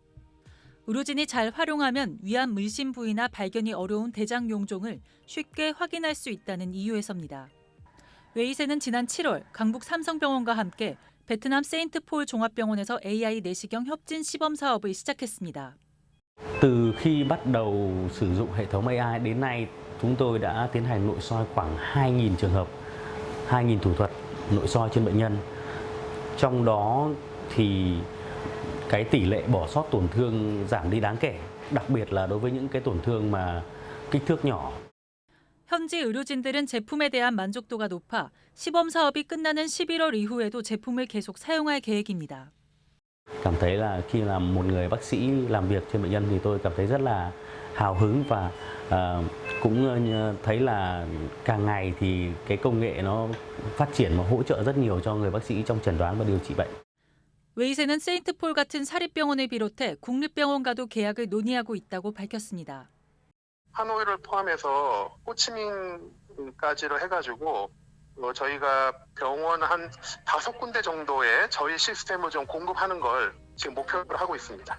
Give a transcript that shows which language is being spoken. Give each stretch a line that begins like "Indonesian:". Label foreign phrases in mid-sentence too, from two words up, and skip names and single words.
Korean: 의료진이 잘 활용하면 위암 의심 부위나 발견이 어려운 대장 용종을 쉽게 확인할 수 있다는 이유에서입니다. 웨이센은 지난 7월 강북 삼성병원과 함께 베트남 세인트폴 종합병원에서 AI 내시경 협진 시범 사업을 시작했습니다.
Vietnamese: Từ khi bắt đầu sử dụng hệ thống AI đến nay, chúng tôi đã tiến hành nội soi khoảng 2.000 trường hợp, 2.000 thủ thuật nội soi trên bệnh nhân. Trong đó thì cái tỷ lệ bỏ sót tổn thương giảm đi đáng kể, đặc biệt là đối với những cái tổn thương mà kích thước nhỏ.
Korean: 현지 의료진들은 제품에 대한 만족도가 높아 시범 사업이 끝나는 11월 이후에도 제품을 계속 사용할 계획입니다.
Vietnamese: Cảm thấy là khi là một người bác sĩ làm việc trên bệnh nhân thì tôi cảm thấy rất là hào hứng và cũng thấy là càng ngày thì cái công nghệ nó phát triển và hỗ trợ rất nhiều cho người bác sĩ trong chẩn đoán và điều trị bệnh.
Korean: 웨이센은 세인트폴 같은 사립병원을 비롯해 국립병원과도 계약을 논의하고 있다고 밝혔습니다. 하노이를 포함해서 호치민까지로 해가지고 저희가 병원 한 5군데 정도의 저희 시스템을 좀 공급하는 걸 지금 목표로 하고 있습니다.